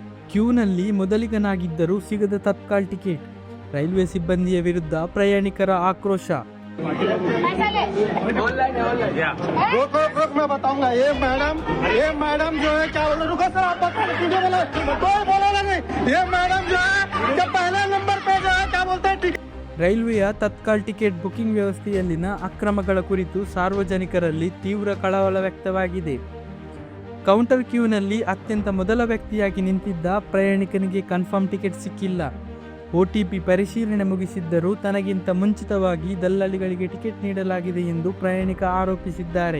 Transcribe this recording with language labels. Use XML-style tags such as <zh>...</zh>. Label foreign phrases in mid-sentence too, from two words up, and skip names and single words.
<kn>ಕ್ಯೂನಲ್ಲಿ ಮೊದಲಿಗನಾಗಿದ್ದರೂ ಸಿಗದ ತತ್ಕಾಲ್ ಟಿಕೆಟ್. ರೈಲ್ವೆ ಸಿಬ್ಬಂದಿಯ ವಿರುದ್ಧ ಪ್ರಯಾಣಿಕರ ಆಕ್ರೋಶ.</kn> <hi>मैं बताऊंगा ये मैडम जो है क्या बोल रुको सर आप कोई बोला नहीं ये मैडम जो है जब पहले नंबर पे जो है क्या बोलते हैं</hi> <kn>ರೈಲ್ವೆಯ ತತ್ಕಾಲ್</kn> <en>ticket booking</en> <kn>ವ್ಯವಸ್ಥೆಯಲ್ಲಿನ ಅಕ್ರಮಗಳ ಕುರಿತು ಸಾರ್ವಜನಿಕರಲ್ಲಿ ತೀವ್ರ ಕಳವಳ ವ್ಯಕ್ತವಾಗಿದೆ. ಕೌಂಟರ್ ಕ್ಯೂನಲ್ಲಿ ಅತ್ಯಂತ ಮೊದಲ ವ್ಯಕ್ತಿಯಾಗಿ ನಿಂತಿದ್ದ ಪ್ರಯಾಣಿಕನಿಗೆ</kn> <en>confirm ticket</en> <kn>ಸಿಕ್ಕಿಲ್ಲ. OTP ಪರಿಶೀಲನೆ ಮುಗಿಸಿದ್ದರೂ ತನಗಿಂತ ಮುಂಚಿತವಾಗಿ ದಲ್ಲಾಳಿಗಳಿಗೆ ಟಿಕೆಟ್ ನೀಡಲಾಗಿದೆ ಎಂದು ಪ್ರಯಾಣಿಕ ಆರೋಪಿಸಿದ್ದಾರೆ.</kn>